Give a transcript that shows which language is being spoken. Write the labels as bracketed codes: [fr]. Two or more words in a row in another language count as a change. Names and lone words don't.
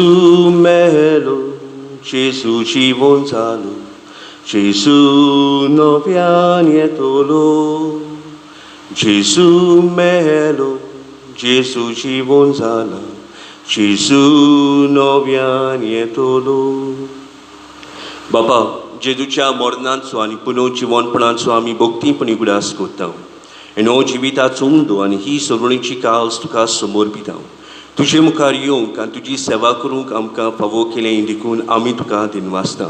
[kok] melo, Gesù ci vonzalo, Gesù novianietolo, Gesù melo, Gesù ci vonzalo, Gesù novianietolo. बाबा, जेजूच्या मरणांचो आनी पुनर्जीवनपणाचो आमी भक्तीपणी उगडास करता. आनी हो जिविताचो उंदो आनी ही सगळींची काळज तुका समर्पिता. तुजे मुखार येवंक आनी तुजी सेवा करूंक आमकां फावो केलें देखून आमी तुका दिनवासता.